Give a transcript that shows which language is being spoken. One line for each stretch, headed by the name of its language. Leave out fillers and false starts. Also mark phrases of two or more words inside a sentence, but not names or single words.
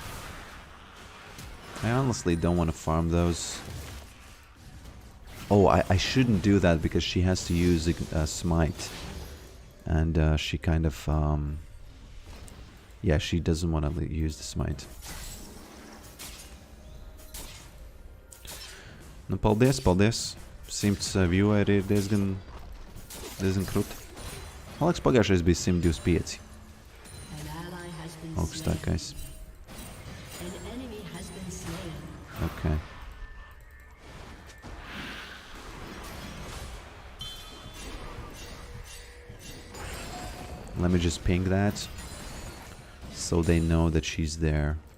English: I honestly don't want to farm those. Oh, I shouldn't do that because she has to use smite. And she kind of... yeah, she doesn't want to use the smite.
Latvian: Nu, paldies, paldies. 100 vieweri ir diezgan krūti. Man liekas, pagājušais bija 125. Augstākais.
English: Okay. Let me just ping that so they know that she's there.